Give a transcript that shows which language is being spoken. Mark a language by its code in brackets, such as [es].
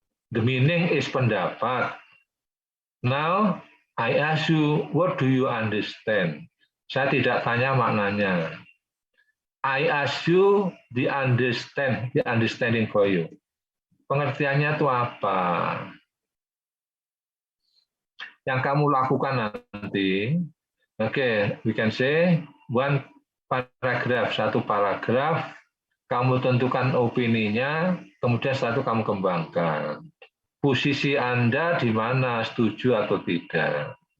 [en] The meaning is pendapat. Now, I ask you, what do you understand? [id] Saya tidak tanya maknanya. [en] I ask you the understanding for you. [id] Pengertiannya itu apa? Yang kamu lakukan nanti, [en] okay, we can say one paragraph, [id] satu paragraf, kamu tentukan opininya, kemudian setelah itu kamu kembangkan. Posisi Anda di mana, setuju atau tidak.